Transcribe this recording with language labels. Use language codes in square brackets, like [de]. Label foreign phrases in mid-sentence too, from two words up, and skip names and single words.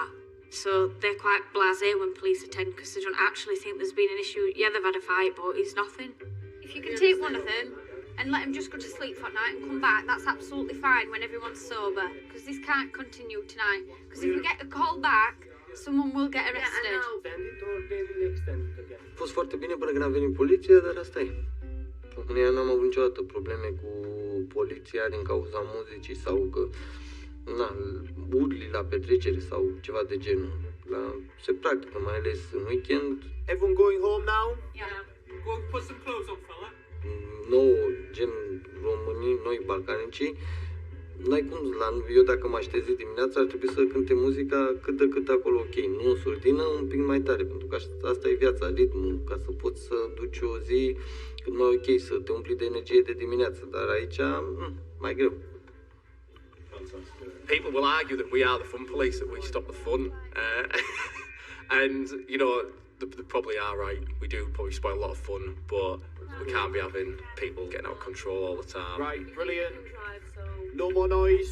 [en] So they're quite blasé when police attend because they don't actually think there's been an issue. Yeah, they've had a fight, but it's nothing. If you can take one of them and let them just go to sleep for night and come back, that's absolutely fine when everyone's sober. Because this can't continue tonight. Because if we get a call back, someone will get arrested. [ro] A fost foarte bine până când a venit poliția, dar asta e. România n-am avut niciodată probleme cu poliția din cauza muzicii sau că urli la petrecere sau ceva de genul. Se practică, mai ales în weekend. [en] Everyone going home now? Yeah. Go put some clothes on, fella. [ro] Nouă, gen românii, noi balcanicii, n-ai cum, eu dacă mă aștezi dimineața ar trebui să cânte muzica cât de cât acolo ok, nu în surdină, un pic mai tare, pentru că asta e viața, ritmul, ca să poți să duci o zi cât mai ok, să te umpli de energie de dimineață, dar aici mai greu. [en] People will argue that we are the fun police, that we stop the fun, and you know they probably are right. We do probably spoil a lot of fun, but we can't be having people getting out of control all the time. Right, brilliant. No more noise.